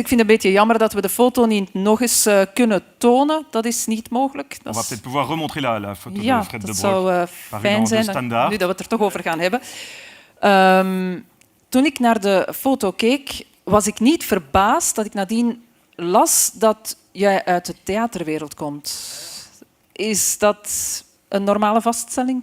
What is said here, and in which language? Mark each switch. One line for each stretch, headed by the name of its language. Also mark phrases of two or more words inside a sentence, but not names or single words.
Dutch: Ik vind het een beetje jammer dat we de foto niet nog eens kunnen tonen. Dat is niet mogelijk.
French: On va peut-être pouvoir remontrer la photo ja, de Fred de Brok.
Dutch: Ja, dat zou fijn zijn, nu dat we het er toch over gaan hebben. Toen ik naar de foto keek, was ik niet verbaasd dat ik nadien las dat jij uit de theaterwereld komt. Is dat een normale vaststelling?